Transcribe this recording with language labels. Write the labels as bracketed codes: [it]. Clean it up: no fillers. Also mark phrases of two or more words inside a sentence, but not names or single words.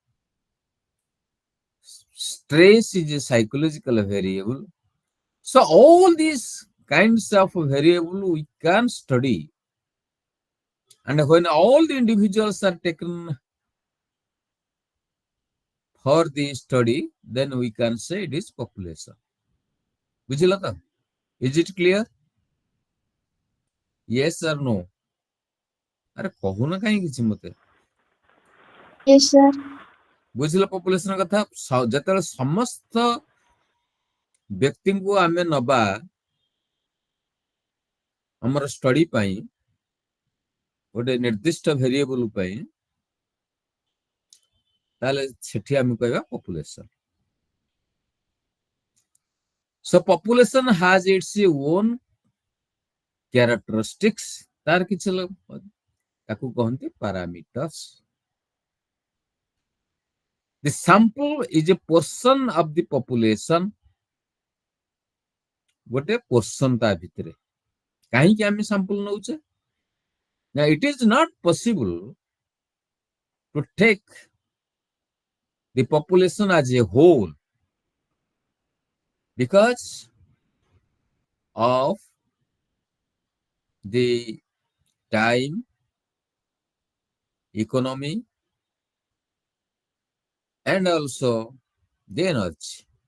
[en] Stress is a psychological variable. So all these kinds of variable we can study. And when all the individuals are taken for the study, then we can say it is population. [or] ବୁଝିଲ ତ? [en] Is it clear? Yes or no? [or] ଆରେ କହୁନ କାହିଁ କିଛି ମତେ? [en] Yes, sir. [or] ବୁଝିଲ population କଥା? ଯେତେବେଳେ ସମସ୍ତ ବ୍ୟକ୍ତିଙ୍କୁ ଆମେ ନବା ଆମର ଷ୍ଟଡି ପାଇଁ, ଗୋଟେ ନିର୍ଦ୍ଦିଷ୍ଟ ଭେରିଏବଲ ପାଇଁ, ତାହେଲେ ସେଠି ଆମେ କହିବା population. [en] So population has its own characteristics. [or] ତାର କିଛି ତାକୁ କହନ୍ତି parameters. [en] The sample is a portion of the population. [or] ଗୋଟେ portion ତା ଭିତରେ. କାହିଁକି ଆମେ sample ନଉଛେ? [en] Now it is not possible to take the population as a whole because of the time, economy, and also the energy.